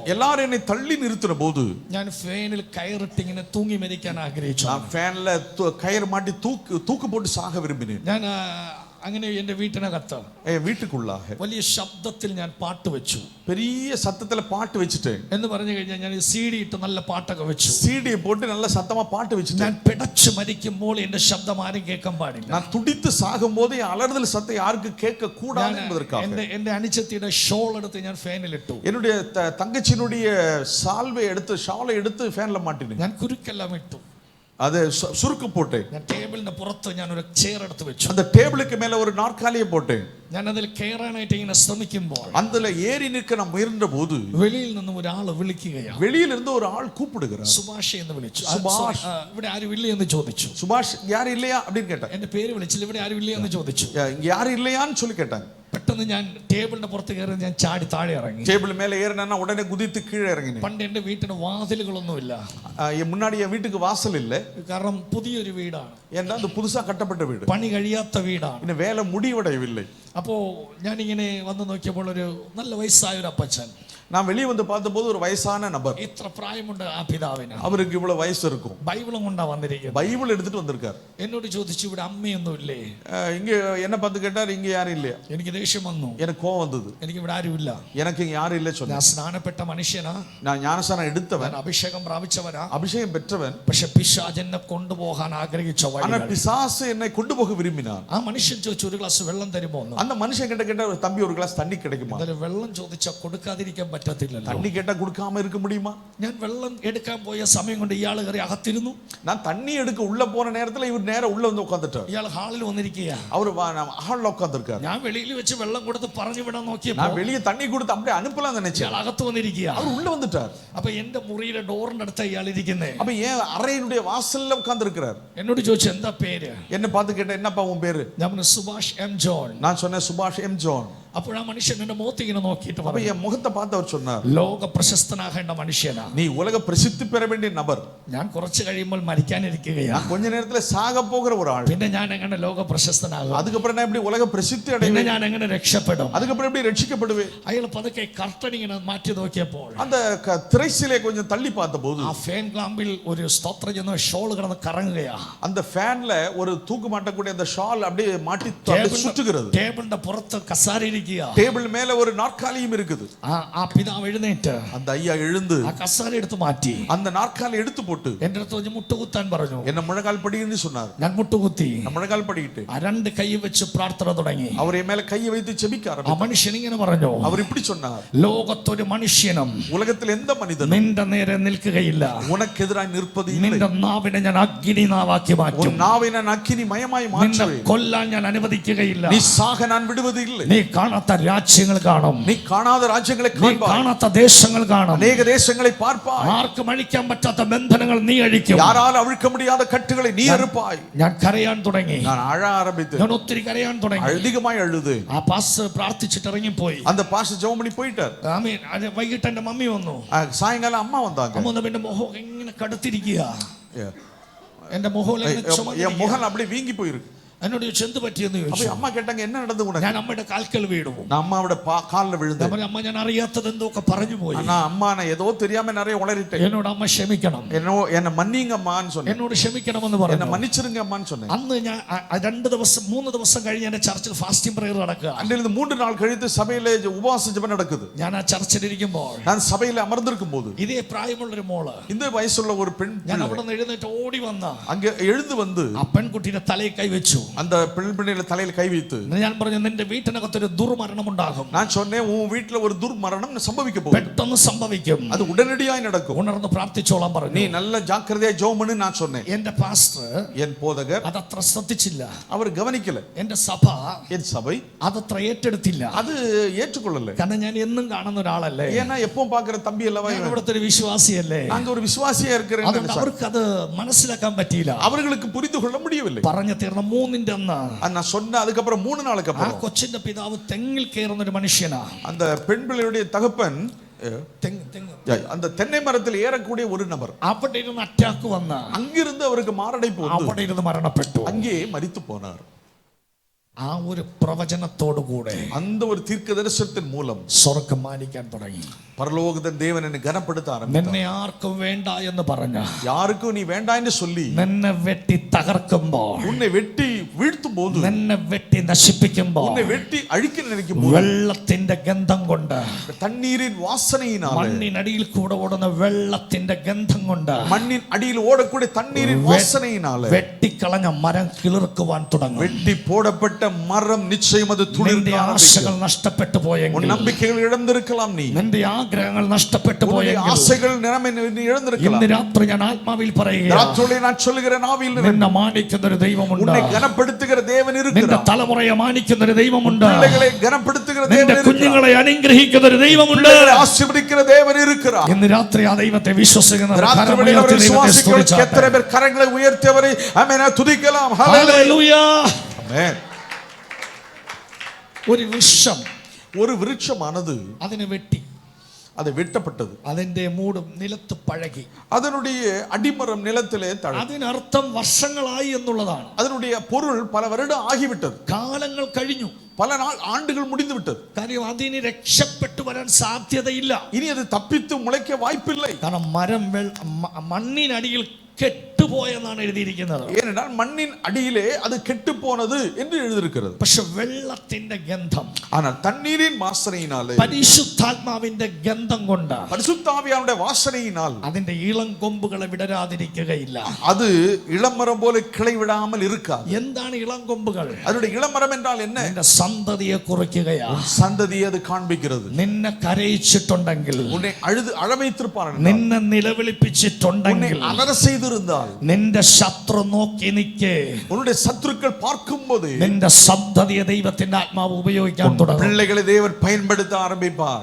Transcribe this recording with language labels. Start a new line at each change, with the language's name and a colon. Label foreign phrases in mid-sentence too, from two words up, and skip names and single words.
Tamil: எல்லாரும் என்னை தள்ளி நிறுத்தின போது,
Malayalam: ഞാൻ ഫാനിൽ കയറിട്ട് ഇങ്ങനെ തൂങ്ങി മരിക്കാൻ ആഗ്രഹിച്ചു.
Tamil: நான் ஃபேன்ல கயிறு மாட்டி தூக்கு போட்டு சாக விரும்பினேன்.
Malayalam: ഞാൻ അങ്ങനെ എന്റെ വീട്ടിനകത്ത്
Tamil: வீட்டுக்குள்ளாக
Malayalam: വലിയ ശബ്ദത്തിൽ ഞാൻ പാട്ട് വെച്ചു.
Tamil: பெரிய சத்தத்துல பாட்டு வச்சுட்டேன்.
Malayalam: എന്ന് പറഞ്ഞു കഴിഞ്ഞാൽ ഞാൻ CD ഇട്ട് നല്ല പാട്ടൊക്കെ വെച്ചു.
Tamil: சீடியை போட்டு நல்ல சத்தமா பாட்டு வச்சுட்டேன்.
Malayalam: ഞാൻ പിടച്ചു മരിക്കുമ്പോൾ എന്റെ ശബ്ദം ആരും കേൾക്കാൻ പാടില്ല.
Tamil: நான் துடித்து சாகும்போது அலறுதல் சத்தம் யாருக்கு கேட்க கூடாது என்பதற்காக
Malayalam: എന്റെ അനുജത്തിയുടെ ഷോൾ എടുത്ത് ഞാൻ ഫാനിലിട്ടു.
Tamil: என்னுடைய தங்கச்சியினுடைய ஷாலை எடுத்து ஃபேன்ல மாட்டினேன்.
Malayalam: ഞാൻ കുരുക്കെല്ലാം ഇട്ടു.
Tamil: அது சுருக்கு போட்டேன்.
Malayalam: ഞാൻ ടേബിളിന്റെ പുറത്ത് ഞാൻ ഒരു ചെയർ എടുത്ത് വെച്ചു.
Tamil: அந்த டேபிளுக்கு மேல ஒரு நாற்காலியை போட்டேன்.
Malayalam: ഞാൻ അതിൽ കയറാനായിട്ട് ഇങ്ങനെ ശ്രമിക്കുമ്പോൾ
Tamil: அதுல ஏறி நிற்க நான் முயன்ற போது
Malayalam: വെളിയിൽ നിന്നും ഒരാൾ വിളിക്കുകയാണ്.
Tamil: வெளியில இருந்து ஒரு ஆள் கூப்பிடுகிறார்.
Malayalam: സുഭാഷ് എന്ന് വിളിച്ചു. സുഭാഷ്. ഇവിടെ ആരും ഇല്ലേ എന്ന് ചോദിച്ചു.
Tamil: சுபாஷ் யாரும் இல்லையா அப்படின்னு கேட்டான்.
Malayalam: എന്റെ പേര് വിളിച്ചില്ല, ഇവിടെ ആരും ഇല്ലേ എന്ന് ചോദിച്ചു.
Tamil: இங்க யாரும் இல்லையான்னு சொல்லி கேட்டாங்க.
Malayalam: പെട്ടെന്ന് ഞാൻ ടേബിളിന്റെ പുറത്ത് കയറി ഞാൻ ചാടി താഴെ ഇറങ്ങി.
Tamil: டேபிள் மேல ஏறினா உடனே குதித்து கீழே இறங்கினேன்.
Malayalam: പണ്ട് എന്റെ വീട്ടിന് വാതിലുകളൊന്നുമില്ല.
Tamil: முன்னாடி என் வீட்டுக்கு வாசல் இல்ல.
Malayalam: കാരണം പുതിയൊരു വീടാണ്.
Tamil: ஏன்னா அது புதுசா கட்டப்பட்ட வீடு.
Malayalam: പണി കഴിയാത്ത വീടാണ്.
Tamil: இன்னும் வேலை முடிவடையவில்லை.
Malayalam: അപ്പോ ഞാനിങ്ങനെ വന്ന് നോക്കിയപ്പോൾ ഒരു നല്ല വയസ്സായ ഒരു അപ്പച്ചൻ.
Tamil: நான் வெளியே வந்து பார்த்தபோது ஒரு வயசான நபர்.
Malayalam: ഇത്ര പ്രായമുണ്ട് ആ പിതാവിന്.
Tamil: அவருக்கு இவ்வளவு வயசு இருக்கும்.
Malayalam: ബൈബിളും കൊണ്ടാ വന്നിരിക്കുന്നത്.
Tamil: பைபிள் எடுத்துட்டு வந்திருக்கார்.
Malayalam: എന്നോട് ചോദിച്ചു ഇവിടെ അമ്മയൊന്നും ഇല്ലേ?
Tamil: இங்க என்ன பார்த்து கேட்டார், இங்க யாரும் இல்லையா?
Malayalam: എനിക്ക് ദേഷ്യം വന്നു.
Tamil: எனக்கு கோவம் வந்தது.
Malayalam: എനിക്ക് ഇവിടെ ആരും ഇല്ല.
Tamil: எனக்கு இங்க யாரும் இல்ல சொன்னேன்.
Malayalam: ഞാൻ സ്നാനപ്പെട്ട മനുഷ്യനാ.
Tamil: நான் ஞானஸ்நானம் எடுத்தவன்.
Malayalam: ഞാൻ അഭിഷേകം പ്രാപിച്ചവനാ.
Tamil: அபிஷேகம் பெற்றவன்.
Malayalam: പക്ഷെ പിശാച് എന്നെ കൊണ്ടുപോകാൻ ആഗ്രഹിച്ച
Tamil: ஆனா
Malayalam: വഴികൾ.
Tamil: பிசாசு என்னை கொண்டு போக விரும்பினான்.
Malayalam: ആ മനുഷ്യൻ ചോദിച്ചു ഒരു ഗ്ലാസ് വെള്ളം തരുമോ എന്ന്.
Tamil: அந்த மனுஷன் கிட்ட கேட்டா, தம்பி ஒரு கிளாஸ் தண்ணி கிடைக்குமா?
Malayalam: എന്തായാലും വെള്ളം ചോദിച്ചാൽ കൊടുക്കാതിരിക്കാൻ പറ്റത്തില്ലല്ലോ.
Tamil: தண்ணி கேட்டா கொடுக்காம இருக்க முடியுமா?
Malayalam: ഞാൻ വെള്ളം എടുക്കാൻ പോയ സമയം കൊണ്ട് ഇയാൾ കയറി അകത്തിരുന്നു.
Tamil: நான் தண்ணி எடுக்க உள்ள போன நேரத்துல இவர் நேரா உள்ள வந்து உட்கார்ந்துட்டார்.
Malayalam: ഇയാൾ ഹാളിൽ വന്നിരിക്കുക.
Tamil: அவர் ஹால்ல உட்கார்ந்திருக்கார்.
Malayalam: ഞാൻ വെളിയിൽ വെച്ച് വെള്ളം കൊടുത്ത് പറഞ്ഞു വിടാൻ നോക്കിയപ്പോൾ
Tamil: நான் வெளியே தண்ணி கொடுத்து அப்படியே அனுப்பலாம் நினைச்சேன்.
Malayalam: ഇയാൾ അകത്ത് വന്നിരിക്കുക.
Tamil: அவர் உள்ள வந்துட்டார்.
Malayalam: അപ്പൊ എന്റെ മുറിയിലെ ഡോറിന്റെ അടുത്ത ഇയാൾ ഇരിക്കുന്നേ.
Tamil: அப்ப ஏன் அறையினுடைய வாசல்ல உட்கார்ந்திருக்கிறார்.
Malayalam: എന്നോട് ചോദിച്ചു എന്താ പേര്?
Tamil: என்ன பார்த்து கேட்டேன், என்னப்பா உன் பேரு?
Malayalam: ഞാൻ പറഞ്ഞു സുഭാഷ് എം ജോൺ.
Tamil: நான் சொன்னேன் சுபாஷ் எம் ஜான்.
Malayalam: അപ്പോൾ ആ മനുഷ്യൻ എന്റെ മുഖത്ത് ഇങ്ങനെ നോക്കിയിട്ട്
Tamil: அப்ப
Malayalam: പറഞ്ഞു,
Tamil: என் முகத்தை பார்த்து அவர் சொன்னார்,
Malayalam: ലോക പ്രശസ്തനാകേണ്ട മനുഷ്യനാ.
Tamil: நீ உலக பிரசித்தி பெற வேண்டிய நபர்.
Malayalam: ഞാൻ കുറച്ച് കഴിയുമ്പോൾ മരിക്കാനിരിക്കുകയാണ്.
Tamil: நான் கொஞ்ச நேரத்துல சாக போகிற ஒரு ஆள்.
Malayalam: പിന്നെ ഞാൻ എങ്ങനെ ലോക പ്രശസ്തനാകും?
Tamil: அதுக்கப்புறம் நான் எப்படி உலக பிரசித்தி
Malayalam: പിന്നെ
Tamil: அடைவேன்?
Malayalam: ഞാൻ എങ്ങനെ രക്ഷപ്പെടും?
Tamil: அதுக்கப்புறம் எப்படி ரட்சிக்கப்படுவேன்?
Malayalam: അയാൾ പതുക്കെ കർട്ടൻ ഇങ്ങനെ മാറ്റി നോക്കിയപ്പോൾ
Tamil: அந்த திரைச்சிலே கொஞ்சம் தள்ளி பார்த்தபோது
Malayalam: ആ ഫാൻ ലാമ്പിൽ ഒരു സ്തോത്രം ചെയ്യുന്ന ഷോൾ കിടന്ന് കറങ്ങുകയാ.
Tamil: அந்த ஃபேன்ல ஒரு தூக்கு மாட்டக்கூடிய அந்த ஷால் அப்படியே மாட்டி அப்படியே சுற்றுகிறது.
Malayalam: ടേബിളിന്റെ പുറത്ത് കസാര ഇരിക്കുക.
Tamil: டேபிள் மேல ஒரு நாற்காலியும் இருக்குது.
Malayalam: ആ പിതാവ് എഴുന്നേറ്റ്
Tamil: அந்த ஐயா எழுந்து
Malayalam: ആ കസാര എടുത്ത് മാറ്റി
Tamil: அந்த നാற்காலി எடுத்து போட்டு
Malayalam: എന്റെ അടുത്ത് വെച്ച് മുട്ടുകുത്താൻ പറഞ്ഞു.
Tamil: என்ன முழங்கால் படின்னு சொன்னார்.
Malayalam: ഞാൻ മുട്ടുകുത്തി.
Tamil: நான் முழங்கால் படிக்கிட்டு
Malayalam: ആ രണ്ട് കൈ വെച്ച് പ്രാർത്ഥന തുടങ്ങി.
Tamil: அவர் என் மேல கையை வைத்து ஜெபிக்க
Malayalam: ആ
Tamil: ஆரம்பித்தார்.
Malayalam: മനുഷ്യൻ ഇങ്ങനെ പറഞ്ഞു,
Tamil: அவர் இப்படி சொன்னார்,
Malayalam: ലോകത്തൊരു മനുഷ്യനും
Tamil: உலகத்தில் எந்த மனிதனும்
Malayalam: നിന്റെ നേരെ നിൽക്കുകയില്ല.
Tamil: உனக்கு எதிராய் நிற்பது இல்லை.
Malayalam: നിന്റെ നാവിനെ ഞാൻ അഗ്നി നാവാക്കി മാറ്റും.
Tamil: உன் நாவை நான் அக்கினி மயமாய்
Malayalam: നിന്നെ
Tamil: மாற்றுவேன்.
Malayalam: കൊല്ലാൻ ഞാൻ അനുവദിക്കുകയില്ല.
Tamil: நீ சாக நான் விடுவது இல்லை.
Malayalam: നീ കാണാത്ത രാജ്യങ്ങൾ കാണും.
Tamil: நீ காணாத ராஜ்யங்களை
Malayalam: നീ
Tamil: காண்பாய்.
Malayalam: കാണാത്ത ദേശങ്ങൾ കാണും.
Tamil: அநேக தேசங்களை பார்ப்பாய்.
Malayalam: ആർക്കും അഴിക്കാൻ പറ്റാത്ത ബന്ധനങ്ങൾ നീ അഴിക്കും.
Tamil: யாரால் அவிழ்க்க முடியாத கட்டுகளை நீ அறுப்பாய்.
Malayalam: ഞാൻ കരയാൻ തുടങ്ങി.
Tamil: நான் அழ ஆரம்பித்தேன்.
Malayalam: ഞാൻ ഒത്തിരി കരയാൻ തുടങ്ങി.
Tamil: அதிகமாய் அழுது.
Malayalam: ആ പാസ് പ്രാർത്ഥിച്ചിട്ട് ഇറങ്ങിപ്പോയി.
Tamil: அந்த பாஸ்டர் ஜெபம் பண்ணி போயிட்டார்.
Malayalam: ആമേൻ. വൈകിട്ട് എന്റെ മമ്മി വന്നു.
Tamil: சாயங்காலம் அம்மா வந்தாங்க.
Malayalam: അമ്മ വന്നപ്പോൾ എന്റെ മുഖം ഇങ്ങനെ കടുത്തിരിക്കുക. എന്റെ മുഖം
Tamil: என் முகம் அப்படியே வீங்கி போயிருக்கு.
Malayalam: എന്നോട് ചോദിച്ചു എന്ത് പറ്റിയെന്ന്
Tamil: அப்ப
Malayalam: ചോദിച്ചു.
Tamil: அம்மா கேட்டாங்க, என்ன நடந்து உனக்கு?
Malayalam: ഞാൻ അമ്മയുടെ കാൽക്കൽ വീണു.
Tamil: நான் அம்மாவோட கால்ல விழுந்தேன்.
Malayalam: അമ്മ ഞാൻ അറിയാത്തത് എന്തൊക്കെ പറഞ്ഞു പോയി.
Tamil: நான் அம்மா நான் ஏதோ தெரியாம நிறைய உளறிட்டேன்.
Malayalam: എന്നോട് அമ്മ ക്ഷമിക്കണം.
Tamil: என்ன மன்னிங்க அம்மான்னு சொன்னேன்.
Malayalam: എന്നോട് ക്ഷമിക്കണമെന്ന്
Tamil: என்ன
Malayalam: പറഞ്ഞു.
Tamil: மன்னிச்சிருங்க அம்மான்னு சொன்னேன்.
Malayalam: അന്ന് ഞാൻ 3 ദിവസം കഴിഞ്ഞ് എന്റെ ചർച്ചിൽ
English: fasting prayer
Malayalam: നടക്കുക.
Tamil: அன்றிலிருந்து 3 நாள் கழித்து சபையில உபவாச ஜெபம் நடக்குது.
Malayalam: ഞാൻ ആ ചർച്ചിലിരിക്കുമ്പോൾ
Tamil: நான் சபையில அமர்ந்திருக்கும் போது
Malayalam: ഇതേ പ്രായമുള്ളൊരു മോള്,
Tamil: இந்த വയസ്സുള്ള ஒரு பெண்
Malayalam: ഞാൻ അവിടെ നിന്ന് എഴുന്നേറ്റ് ഓടി വന്ന
Tamil: அங்க எழுந்து வந்து
Malayalam: ആ പെൺകുട്ടിയുടെ തലയിൽ കൈവച്ചു.
Tamil: அந்த பெண்ணில தலையில கை வைத்து
Malayalam: ഞാൻ പറഞ്ഞു, നിന്റെ വീട്ടിനകത്തൊരു ദുർമരണം ഉണ്ടാകും.
Tamil: நான் சொன்னேன், உன் வீட்ல ஒரு துர்மரணம் சம்பவிக்க போகுது.
Malayalam: പെട്ടെന്ന് സംഭവിക്കും.
Tamil: அது உடனடியாய் நடக்கும்.
Malayalam: ഉണർന്ന് പ്രാർത്ഥിച്ചോളാൻ പറഞ്ഞു.
Tamil: நீ நல்ல ஜாக்கிரதையா ஜெபம் பண்ணு நான் சொன்னேன்.
Malayalam: എന്റെ പാസ്റ്റർ
Tamil: என் போதகர்
Malayalam: അതത്ര ശ്രദ്ധിച്ചില്ല.
Tamil: அவர் கவனிக்கல.
Malayalam: എന്റെ സഭ
Tamil: என் சபை
Malayalam: അതത്ര ഏറ്റെടുത്തില്ല.
Tamil: அது ஏற்றுக்கொள்ளல.
Malayalam: കാരണം ഞാൻ എന്നും കാണുന്ന ഒരാളല്ലേ.
Tamil: ஏன்னா எப்பவும் பாக்குற தம்பி அல்லவா
Malayalam: ഞാൻ
Tamil: இவன்.
Malayalam: ഇവിടുത്തെ ഒരു വിശ്വാസിയല്ലേ.
Tamil: நாங்க ஒரு விசுவாசியா இருக்கிறேன்.
Malayalam: അതുകൊണ്ട് അവർക്ക് അത് മനസ്സിലാക്കാൻ പറ്റിയില്ല.
Tamil: அவர்களுக்கு புரிந்து கொள்ள முடியவில்லை.
Malayalam: പറഞ്ഞു തീർന്ന 3-ന്റെ അന്ന്
Tamil: நான் சொன்ன அதுக்கப்புறம் 3 நாளுக்கு
Malayalam: ആ
Tamil: அப்புறம்
Malayalam: കൊച്ചിന്റെ പിതാവ് തെങ്ങിൽ കയറുന്ന ഒരു മനുഷ്യനാ.
Tamil: அந்த பெண் பிள்ளையுடைய தகப்பன்
Malayalam: തെങ്ങ്
Tamil: அந்த தென்னை மரத்தில் ஏறக்கூடிய ஒரு நபர்
Malayalam: അവിടെ ഇരുന്ന് അറ്റാക്ക് വന്ന
Tamil: அங்கிருந்து அவருக்கு மாரடைப்பு வந்து
Malayalam: അവിടെ ഇരുന്ന് മരണപ്പെട്ടു.
Tamil: அங்கே மரித்து போனார்.
Malayalam: ആ ഒരു പ്രവചനത്തോടു കൂടെ
Tamil: அந்த ஒரு தீர்க்க தரிசனத்தின் மூலம்
Malayalam: സ്വർഗ്ഗം മാനിക്കാൻ തുടങ്ങി.
Tamil: பரலோகத்தின் தேவன் என்னை கனப்படுத்த ஆரம்பித்தார்.
Malayalam: നിന്നെ ആർക്കും വേണ്ട എന്ന് പറഞ്ഞ,
Tamil: யாருக்கும் நீ வேண்டாம்னு சொல்லி
Malayalam: നിന്നെ വെട്ടി തകർക്കുമ്പോൾ,
Tamil: உன்னை வெட்டி வீழ்த்தும் போது,
Malayalam: നിന്നെ വെട്ടി നശിപ്പിക്കുമ്പോൾ,
Tamil: உன்னை வெட்டி அழிக்க நினைக்கும் போது,
Malayalam: വെള്ളത്തിന്റെ ഗന്ധം കൊണ്ട്,
Tamil: தண்ணீரின் வாசனையினால,
Malayalam: മണ്ണിനടിയിൽ കൂടെ ഓടുന്ന വെള്ളത്തിന്റെ ഗന്ധം കൊണ്ട്,
Tamil: மண்ணின் அடியில் ஓடக்கூடிய தண்ணீரின் வாசனையினால,
Malayalam: വെട്ടി വെട്ടിക്കളഞ്ഞ മരം കിളിർക്കുവാൻ തുടങ്ങും.
Tamil: வெட்டி போடப்பட்ட மரம் நிச்சயம் அது துளிர்க்க
Malayalam: ആശകൾ
Tamil: ஆரம்பிக்கும்.
Malayalam: നഷ്ടപ്പെട്ടു പോയെങ്കിൽ,
Tamil: உன் நம்பிக்கைகள் இழந்திருக்கலாம், நீ
Malayalam: നിന്റെ ആഗ്രഹങ്ങൾ നഷ്ടപ്പെട്ടു പോയെങ്കിൽ,
Tamil: ஆசைகள் நீ இழந்திருக்கலாம்.
Malayalam: ഇന്ന് രാത്രി ഞാൻ ആത്മാവിൽ പറയുക,
Tamil: ராத்திரியிலே நான் சொல்லுகிறேன், ஆவியில்
Malayalam: നിന്നെ മാനിക്കുന്ന ഒരു ദൈവമുണ്ട്.
Tamil: உன்னை கனப்படுத்துகிற தேவன்
Malayalam: നിന്റെ
Tamil: இருக்கிறார்.
Malayalam: തലമുറയെ മാനിക്കുന്ന ഒരു ദൈവമുണ്ട്.
Tamil: பிள்ளைகளை கனப்படுத்துகிற
Malayalam: നിന്റെ
Tamil: தேவன் இருக்கிறார்.
Malayalam: കുഞ്ഞുങ്ങളെ അനുഗ്രഹിക്കുന്ന ഒരു ദൈവമുണ്ട്.
Tamil: பிள்ளைகளை ஆசீர்வதிக்கிற தேவன் இருக்கிறார்.
Malayalam: ഇന്ന് രാത്രി ആ ദൈവത്തെ വിശ്വസിക്കുന്നവർ
Tamil: எத்தனை பேர் கரங்களை உயர்த்தியவரை ஆமென் துதிக்கலாம்.
Malayalam: ഹല്ലേലൂയ.
Tamil: ஆமென். ஒரு விருட்சமானது
Malayalam: അതിനെ വെട്ടി,
Tamil: அது வெட்டப்பட்டது,
Malayalam: അതിന്റെ മൂടും നിലത്ത് പഴകി,
Tamil: அதனுடைய அடிமரம் நிலத்திலே தள்ளி.
Malayalam: അതിനർത്ഥം വർഷങ്ങളായി എന്നുള്ളതാണ്.
Tamil: அதனுடைய பொருள் பல வருடம் ஆகிவிட்டது,
Malayalam: കാലങ്ങൾ കഴിഞ്ഞു,
Tamil: பல நாள் ஆண்டுகள் முடிந்து விட்டது.
Malayalam: കാര്യം അതിന് രക്ഷപ്പെട്ടു വരാൻ സാധ്യതയില്ല.
Tamil: இனி அது தப்பித்து முளைக்க வாய்ப்பில்லை.
Malayalam: കാരണം മരം മണ്ണിനടിയിൽ കെട്ടുപോയെന്നാണ് എഴുതിയിരിക്കുന്നത്.
Tamil: ஏனென்றால் மண்ணின் அடியிலே அது கெட்டு போனது என்று எழுதியிருக்கிறது.
Malayalam: പക്ഷെ വെള്ളത്തിന്റെ ഗന്ധം,
Tamil: ஆனால் தண்ணீரின் வாசனையினாலே,
Malayalam: പരിശുദ്ധാത്മാവിന്റെ ഗന്ധം കൊണ്ട്,
Tamil: பரிசுத்த ஆவியானுடைய வாசனையினால்
Malayalam: അതിന്റെ ഇളം കൊമ്പുകളെ വിടരാതിരിക്കുകയില്ല.
Tamil: அது இளமரம் போல கிளை விடாமல் இருக்காது.
Malayalam: എന്താണ് ഇളം കൊമ്പുകൾ?
Tamil: அதனுடைய இளமரம் என்றால் என்ன?
Malayalam: നിന്റെ സന്തതിയെ കുറിക്കുകയാ.
Tamil: சந்ததியை அது காண்பிக்கிறது.
Malayalam: നിന്നെ കരയിച്ചിട്ടുണ്ടെങ്കിൽ,
Tamil: உன்னை அழ வைத்திருப்பார்,
Malayalam: നിന്നെ നിലവിളിപ്പിച്ചിട്ടുണ്ടെങ്കിൽ,
Tamil: அலற செய்திருந்தால்,
Malayalam: നിന്റെ ശത്രു നോക്കി നിൽക്കേ,
Tamil: உன்னுடைய சத்துருக்கள் பார்க்கும்போது
Malayalam: നിന്റെ സന്തതിയെ ദൈവത്തിന്റെ ആത്മാവ് ഉപയോഗിക്കാൻ തുടങ്ങും.
Tamil: பிள்ளைகளை தேவன் பயன்படுத்த ஆரம்பிப்பார்.